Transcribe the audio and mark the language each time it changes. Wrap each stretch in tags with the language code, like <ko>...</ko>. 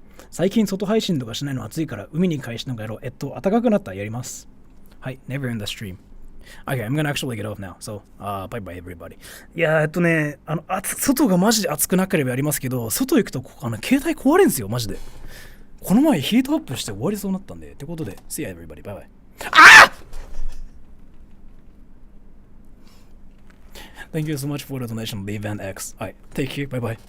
<ja>最近外配信とかしないの暑いから海に返しのがやろう。暖かくなったらやります。</ja> <en>はい、never in the stream. Okay, I'm gonna actually get off now. So, bye bye everybody.</en> <ja>いや外がマジで暑くなければやりますけど、外行くと携帯壊れんすよ、マジで。この前ヒートアップして終わりそうになったんで。ってことで、</ja> <en>see ya everybody. Bye bye. Thank you so much for the donation, Leave and X. Alright, take care. Bye bye.</en>